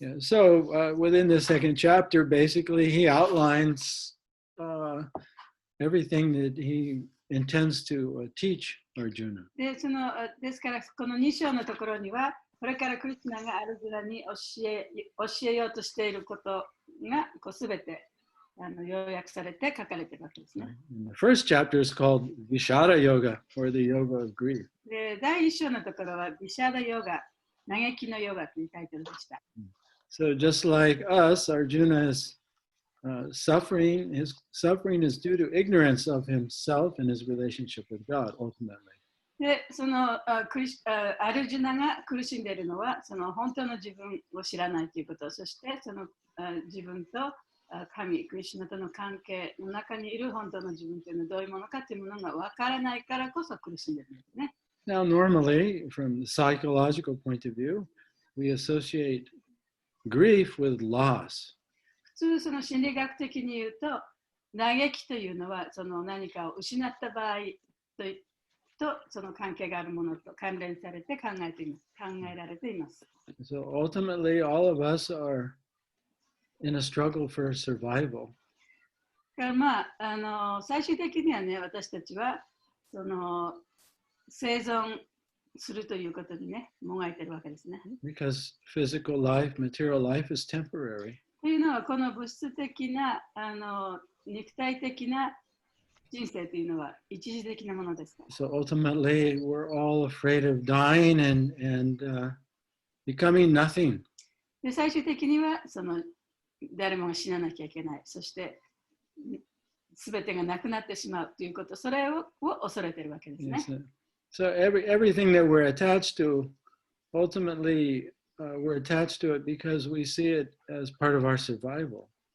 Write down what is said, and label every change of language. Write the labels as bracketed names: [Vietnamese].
[English] Yeah, so within the second chapter, basically, he outlines everything that he intends to teach Arjuna. [Japanese] ですから、この2章のところには、これからクリシュナがアルジュナに教えようとしていることがすべて要約されて書かれているわけですね。 [English] The first chapter is called Vishada Yoga, or the Yoga of Grief. [Japanese] で、第1章のところはビシャダヨガ、嘆きのヨガというタイトルでした。 [English] So just like us, Arjuna is suffering. His suffering is due to ignorance of himself and his relationship with God, ultimately. [Japanese] で、そのアルジュナが苦しんでいるのは、その本当の自分を知らないということ、そしてその自分と神、クリシュナとの関係の中にいる本当の自分というのはどういうものかというものが分からないからこそ苦しんでいるんですね。 [English] Now, normally, from the psychological point of view, we associate grief with loss. [Japanese] 普通、その心理学的に言うと、嘆きというのはその何かを失った場合とその関係があるものと関連されて考えられています。 [English] So ultimately, all of us are in a struggle for survival. [Japanese] まあ、最終的にはね、私たちはその生存するということにね、もがいているわけですね。 [English] Because physical life, material life is temporary. [Japanese] のはこの物質的な肉体的な人生というのは一時的なものですから。 [English] So ultimately, we're all afraid of dying and becoming nothing. [Japanese] で最終的には誰もが死ななきゃいけない。そして全てがなくなってしまうということ、それを恐れているわけですね。 [English] Yes. So everything that we're attached to, ultimately, we're attached to it because we see it as part of our survival.